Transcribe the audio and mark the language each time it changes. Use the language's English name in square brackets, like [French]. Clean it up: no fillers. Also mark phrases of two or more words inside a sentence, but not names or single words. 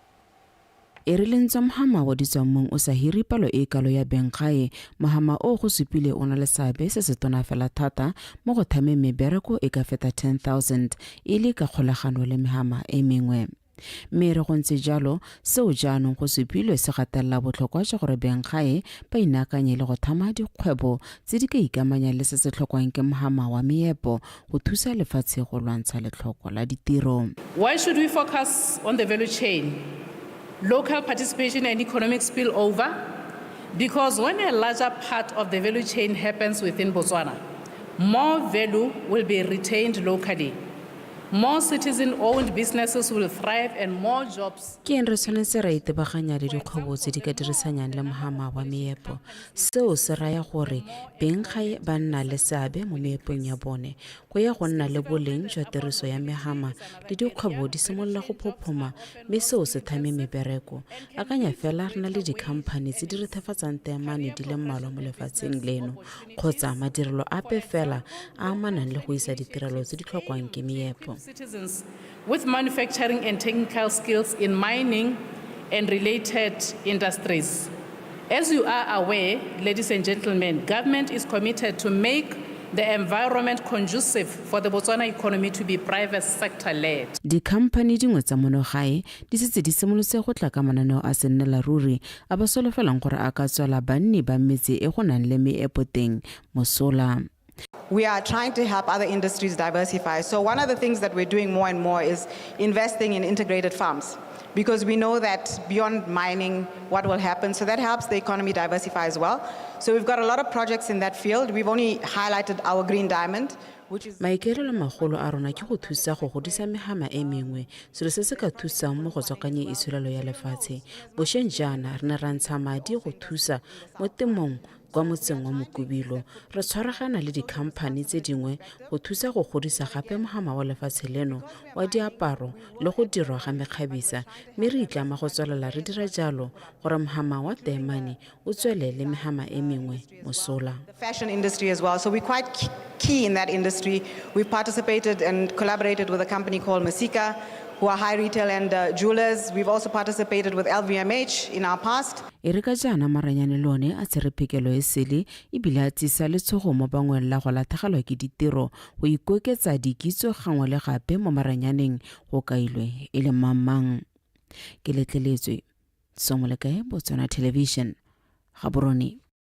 [Tswana] E re lentsa mogama wa ditswammung o sa hiri palo e kalo ya bengkgae mogama o go supile o na le seabe se se tona fela thata mo go thameng mebereko e ka feta 10,000 e le ka kgolagano le megama e mengwe. Mme re go ntse jalo seo jaanong go supilwe se gatelela botlhokwa jwa gore bengkgae ba inaakanye le go thama dikgwebo tse di ka ikamanya le se se tlhokwang ke mogama wa meepo go thusa lefatshe go lwantsha letlhoko la ditiro. [English] Why should we focus on the value chain? Local participation and economic spillover, because when a larger part of the value chain happens within Botswana, more value will be retained locally. More citizen-owned businesses will thrive and more jobs. [Tswana] Ke re tshwanetse re itebaganya le dikgwebo tse di ka dirisanyang le mogama wa meepo. Seo se raya gore bengkgae ba nna le seabe mo meepong ya bone go ya go nna le boleng jwa tiriso ya megama le dikgwebo di simolola go phophoma mme seo se thame mebereko. Akanya fela re na le dikhamphane tse di re thefatsang teamane di le mmalwa mo lefatsheng leno kgotsa madirelo ape fela a amanang le go isa ditirelo tse di tlhokwang ke meepo. [English] Citizens with manufacturing and technical skills in mining and related industries. As you are aware, ladies and gentlemen, government is committed to make the environment conducive for the Botswana economy to be private sector-led. [Tswana] Dikhamphane dingwe tsa monogae di setse di simolotse go tla ka mananeo a sennela ruri a ba solofelang gore a ka tswela banni ba metse e go nang le meepo teng mosola. [English] We are trying to help other industries diversify. So one of the things that we're doing more and more is investing in integrated farms, because we know that beyond mining, what will happen. So that helps the economy diversify as well. So we've got a lot of projects in that field. We've only highlighted our green diamond, which is... [Tswana] Maikaelelo magolo a rona ke go thusa go godisa megama e mengwe selo se se ka thusang mo go tswakanye itshulelo ya lefatshe. Bošeng jaana re ne ra ntsha madi go thusa mo temong kwa motseng wa Mokubilo. Re tshwaragana le dikhamphane tse dingwe go thusa go godisa gape mogama wa lefatshe leno wa diaparo le go dirwa ga mekgabisa mme re itlama go tswelela re dira jalo gore mogama wa teemane o tswele le megama e mengwe mosola. [English] The fashion industry as well. So we're quite key in that industry. We've participated and collaborated with a company called Masika, who are high retail and jewelers. We've also participated with LVMH in our past. [Tswana] Erika jana maranyane lone a tsere phekelo e sele e bila tsisa le tshogo mo bangweng la go latlhegelwa ke ditiro go ikoketsa dikitso gangwe le gape mo maranyaneng go kailwe e le mamang. Ke letleletswe Somolekae Botswana Television Gaborone.